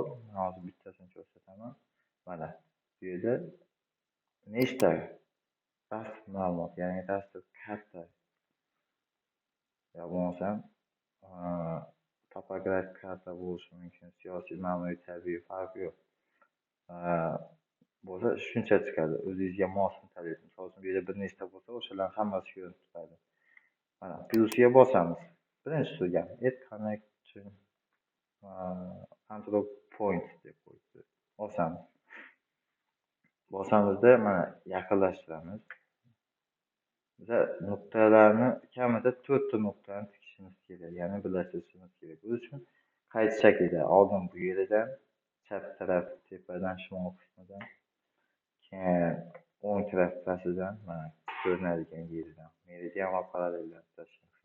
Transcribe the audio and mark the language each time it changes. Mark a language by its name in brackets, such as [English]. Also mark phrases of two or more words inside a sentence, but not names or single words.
[Uzbek] Men hozir bittasini ko'rsataman. Mana bu yerda nechta rasm ma'lumot, ya'ni rasm karta yo bo'lmasam topografik karta bo'lishi mumkin, siyosiy, ma'muriy, tabiiy farqi yo'q. Bo'lsa shuncha chiqadi. O'zingizga mosini tanlaysiz. Misol uchun bu yerda bir nechta bo'lsa, o'shalarning hammasi ko'rinib turadi. Mana plyusga bosamiz. Birinchi turgan [English] add connection control point [Uzbek] deb qo'yibdi. Bosamiz. Bosamizda mana yaqinlashtiramiz. Biz nuqtalarni kamida 4 ta nuqtani tikishimiz kerak, ya'ni birlashtirishimiz kerak. Bu uchun qaysi shaklda? Oldin bu yeridan, chap taraf tepadan, shimol qismidan, keyin o'ng taraf pastidan, mana ko'rinadigan yeridan, meridian va parallellar tashlanishini.